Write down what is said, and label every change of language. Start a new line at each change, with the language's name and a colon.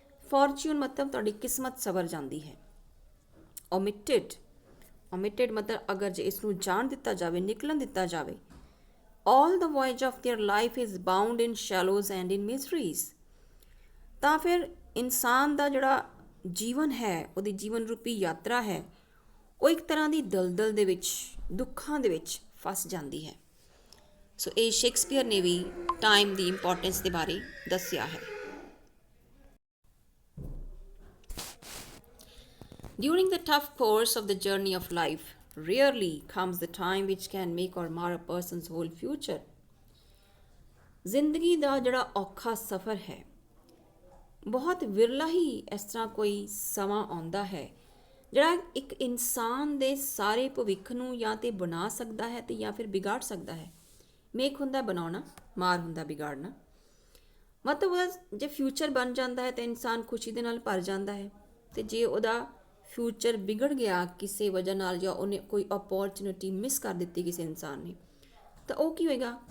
Punjabi: Fortune ਮਤਲਬ ਤੁਹਾਡੀ ਕਿਸਮਤ ਸਵਰ ਜਾਂਦੀ ਹੈ। ਓਮਿਟਡ ਮਤਲਬ ਅਗਰ ਜੇ ਇਸ ਨੂੰ ਜਾਣ ਦਿੱਤਾ ਜਾਵੇ, ਨਿਕਲਣ ਦਿੱਤਾ ਜਾਵੇ,
English: all the voyage of their life is bound in shallows and in miseries,
Punjabi: ਤਾਂ ਫਿਰ ਇਨਸਾਨ ਦਾ ਜਿਹੜਾ ਜੀਵਨ ਹੈ, ਉਹਦੀ ਜੀਵਨ ਰੂਪੀ ਯਾਤਰਾ ਹੈ, ਉਹ ਇੱਕ ਤਰ੍ਹਾਂ ਦੀ ਦਲਦਲ ਦੇ ਵਿੱਚ, ਦੁੱਖਾਂ ਦੇ ਵਿੱਚ ਫਸ ਜਾਂਦੀ ਹੈ। ਸੋ ਇਹ ਸ਼ੇਕਸਪੀਅਰ ਨੇ ਵੀ ਟਾਈਮ ਦੀ ਇੰਪੋਰਟੈਂਸ ਦੇ ਬਾਰੇ ਦੱਸਿਆ ਹੈ।
English: During the tough course of the journey of life, rarely comes the time which can make or mar a person's whole future.
Punjabi: ਜ਼ਿੰਦਗੀ ਦਾ ਜਿਹੜਾ ਔਖਾ ਸਫ਼ਰ ਹੈ, ਬਹੁਤ ਵਿਰਲਾ ਹੀ ਇਸ ਤਰ੍ਹਾਂ ਕੋਈ ਸਮਾਂ ਆਉਂਦਾ ਹੈ ਜਿਹੜਾ ਇੱਕ ਇਨਸਾਨ ਦੇ ਸਾਰੇ ਭਵਿੱਖ ਨੂੰ ਜਾਂ ਤੇ ਬਣਾ ਸਕਦਾ ਹੈ ਤੇ ਜਾਂ ਫਿਰ ਵਿਗਾੜ ਸਕਦਾ ਹੈ। ਮੇਕ ਹੁੰਦਾ ਬਣਾਉਣਾ, ਮਾਰ ਹੁੰਦਾ ਵਿਗਾੜਨਾ। ਮਤਲਬ ਉਹਦਾ ਜੇ ਫਿਊਚਰ ਬਣ ਜਾਂਦਾ ਹੈ ਤਾਂ ਇਨਸਾਨ ਖੁਸ਼ੀ ਦੇ ਨਾਲ ਭਰ ਜਾਂਦਾ ਹੈ, ਤੇ ਜੇ ਉਹਦਾ ਫਿਊਚਰ ਵਿਗੜ ਗਿਆ ਕਿਸੇ ਵਜ੍ਹਾ ਨਾਲ ਜਾਂ ਉਹਨੇ ਕੋਈ ਓਪੋਰਚੁਨਿਟੀ ਮਿਸ ਕਰ ਦਿੱਤੀ ਕਿਸੇ ਇਨਸਾਨ ਨੇ, ਤਾਂ ਉਹ ਕੀ ਹੋਏਗਾ?